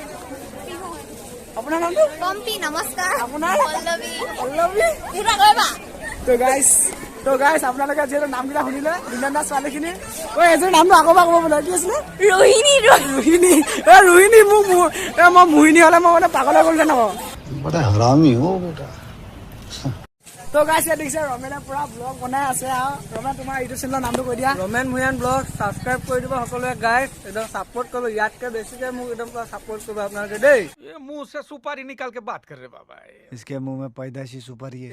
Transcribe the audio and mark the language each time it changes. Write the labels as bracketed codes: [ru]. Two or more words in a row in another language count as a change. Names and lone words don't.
[as] পম্পী নমস্কাৰ আপোনাৰ পল্লৱী তো গাইছ আপোনালোকে যিহেতু নামকেইটা শুনিলে ধুনীয়া ছোৱালীখিনি এযোৰ নামটো আকৌ ক'ব বোলে কি আছিলে ৰোহিণী মোক মই মোহিনী হ'লে মই মানে পাগলে কৰিলে নকওঁ [hi] बड़ा हरामी हो बेटा [as] তো গাইছ ইয়াত দেখিছে ৰমেনে পুৰা ব্লগ বনাই আছে আৰু ৰমেন তোমাৰ ইউটিউব চেনেলৰ নামটো কৈ দিয়া ৰমেন ভূঞান ব্লগ সাবস্ক্ৰাইব কৰি দিব সকলোৱে গাইছ একদম সাপোৰ্ট কৰিব ইয়াতকে বেছিকে মোক একদম পুৰা সাপোৰ্ট কৰিব আপোনালোকে দেই [hi] ये मुंह से सुपारी निकाल के बात कर रहे बाबा इसके मुंह में पैदाशी सुपारी है